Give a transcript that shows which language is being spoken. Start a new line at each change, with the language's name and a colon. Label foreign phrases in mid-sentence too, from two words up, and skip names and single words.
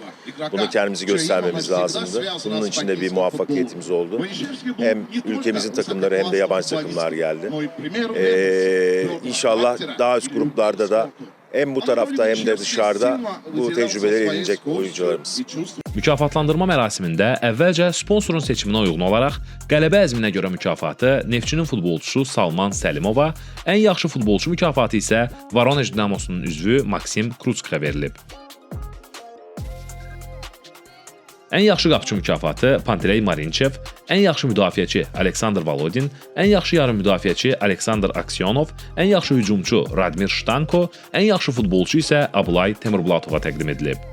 Turkish: Bunu kendimizi göstermemiz lazımdı. Bunun için de bir muvaffakiyetimiz oldu. Hem ülkemizin takımları hem de yabancı takımlar geldi. İnşallah daha üst gruplarda da hem bu tarafta hem de dışarıda bu tecrübeleri edinecek oyuncularımız.
Azerbaijani: Mükafatlandırma mərasimində əvvəlcə sponsorun seçiminə uyğun olaraq qələbə əzminə görə mükafatı Neftçinin futbolçusu Salman Səlimova, ən yaxşı futbolçu mükafatı isə Voronej Dinamosunun üzvü Maksim Krutskaya verilib. Ən yaxşı qapıcı mükafatı Panteley Marinchev, ən yaxşı müdafiəçi Aleksandr Volodin, ən yaxşı yarım müdafiəçi Aleksandr Aksyonov, ən yaxşı hücumçu Radmir Shtanko, ən yaxşı futbolçu isə Abulay Temurblatova təqdim edilib.